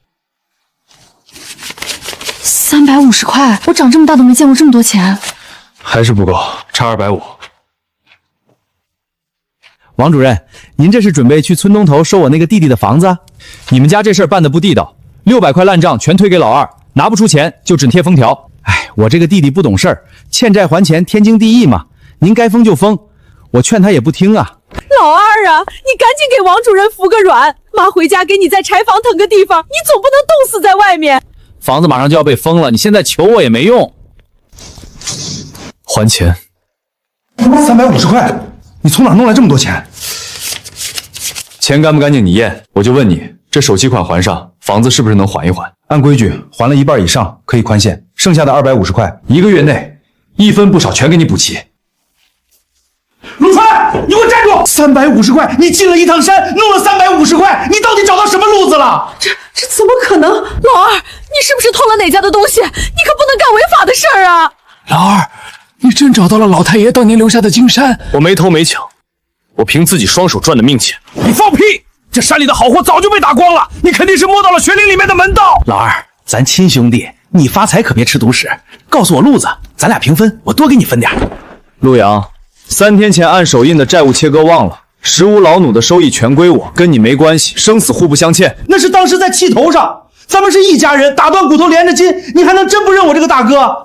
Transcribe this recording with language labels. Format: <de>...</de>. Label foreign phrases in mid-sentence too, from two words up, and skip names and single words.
<zh>？350 塊，我長這麼大都沒見過這麼多錢。還是不夠，差250。王主任，您這是準備去村東頭收我那個弟弟的房子？你們家這事兒辦得不地道，600塊爛賬全推給老二， 拿不出钱就只貼封条。哎，我这个弟弟不懂事儿，欠债还钱，天经地義嘛。您該封就封，我勸他也不聽啊。老二啊，你趕緊給王主任服個軟，媽回家給你再柴房騰個地方，你總不能凍死在外面。房子馬上就要被封了，你現在求我也沒用。還錢。 350塊，你從哪弄來這麼多錢？錢乾不乾淨你驗，我就問你，這首期款還上，房子是不是能緩一緩？按規矩還了一半以上可以寬限，剩下的250塊 1個月內一分不少全給你補齊。陸川，你給我站住！350塊，你進了一趟山，弄了350塊，你到底找到什麼路子了？這怎麼可能？老二，你是不是偷了哪家的東西？你可不能幹違法的事兒啊！老二，你真找到了老太爺當年留下的金山？我沒偷沒搶，我憑自己雙手賺的命錢。你放屁！這山裡的好貨早就被打光了，你肯定是摸到了玄靈裡面的門道。老二，咱親兄弟，你發財可別吃獨食，告訴我路子，咱倆平分，我多給你分點。陸陽，3天前按手印的債務切割忘了，15老弩的收益全歸我，跟你沒關係，生死互不相欠。那是當時在氣頭上，咱們是一家人，打斷骨頭連着筋，你還能真不認我這個大哥？</zh>